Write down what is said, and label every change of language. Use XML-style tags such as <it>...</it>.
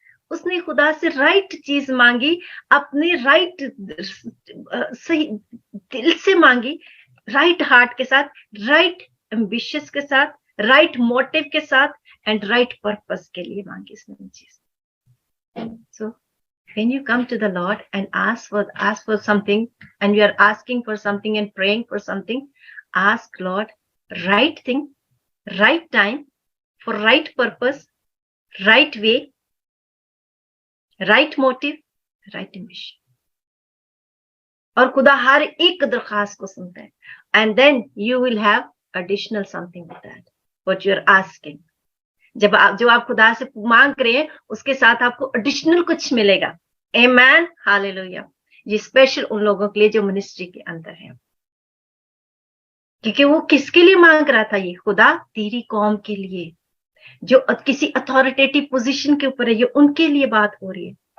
<hi>उसने खुदा से राइट चीज मांगी, अपने राइट सही दिल से मांगी, राइट हार्ट के साथ, राइट एम्बिशियस के साथ, राइट मोटिव के साथ एंड राइट पर्पस के लिए मांगी इसने चीज।</hi> <en>So when you come to the Lord and ask for something, and you are asking for something and praying for something, ask Lord right thing, right time, for right purpose, right way, right motive, right ambition.</en> <hi>और खुदा हर एक दरखास्त को सुनता है,</hi> <en>and then you will have additional something with that what you are asking.</en> <hi>जो आप खुदा से मांग रहे हैं उसके साथ आपको एडिशनल कुछ मिलेगा। आमेन, हालेलुया। ये स्पेशल उन लोगों के लिए जो मिनिस्ट्री के अंदर है, क्योंकि वो किसके लिए मांग रहा था? ये खुदा तेरी कौम के लिए, जो किसी अथॉरिटेटिव पोजीशन के ऊपर है, ये उनके लिए बात हो रही है।</hi>